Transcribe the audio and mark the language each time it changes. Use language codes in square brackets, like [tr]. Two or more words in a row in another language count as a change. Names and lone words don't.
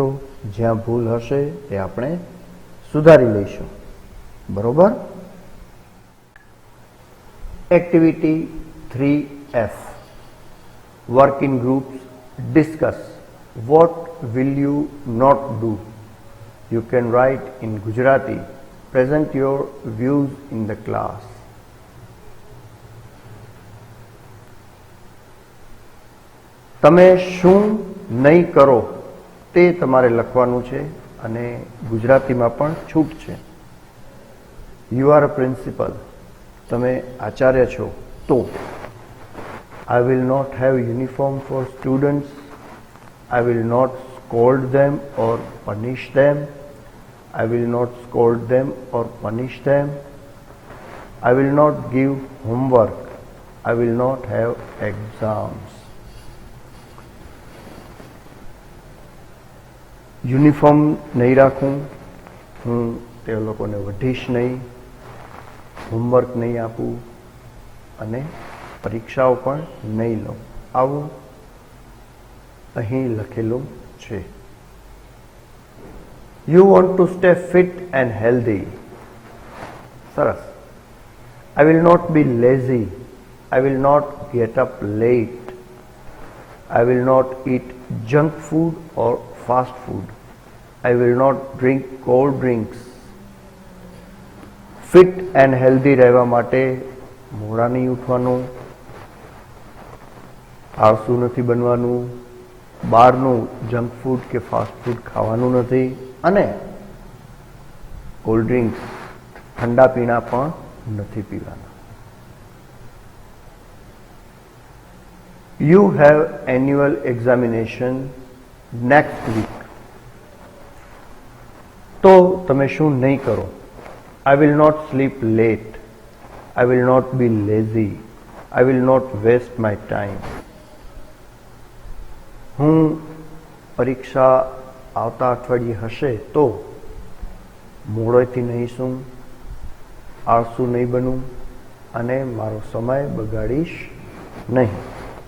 [gu] જ્યાં ભૂલ હશે તે આપણે સુધારી લઈશું. [en] બરોબર. Activity 3F, work in groups, discuss. What will you not do? You can write in Gujarati. Present your views in the class. [gu] તમે શું નહીં કરો તે તમારે લખવાનું છે અને ગુજરાતીમાં પણ છૂટ છે. [en] You are a principal. [gu] તમે આચાર્ય છો તો [en] I will not have uniform for students. I will not scold them or punish them. I will not scold them or punish them. I will not give homework. I will not have exams. [gu] યુનિફોર્મ નહીં રાખું, હું તે લોકોને વઢીશ નહીં, હોમવર્ક નહીં આપું અને પરીક્ષાઓ પણ નહીં લઉં. આવું અહીં લખેલું છે. [en] You want to stay fit and healthy. સરસ. I will not be lazy. I will not get up late. I will not eat junk food or fast food. I will not drink cold drinks. fit and healthy [gu] રહેવા માટે મોડા નહીં ઉઠવાનું, આળસુ નથી બનવાનું, બહારનું [en] junk food [gu] કે [en] fast food [gu] ખાવાનું નથી અને [en] cold drinks [gu] ઠંડા પીણા પણ નથી પીવાના. [en] You have annual examination next week. [gu] તો તમે શું નહીં કરો? [en] I will not sleep late. I will not be lazy. I will not waste my time. [gu] હું પરીક્ષા આવતા અઠવાડિયે હશે તો મોડેથી નહીં સૂં, આળસુ નહીં બનું અને મારો સમય બગાડીશ નહીં.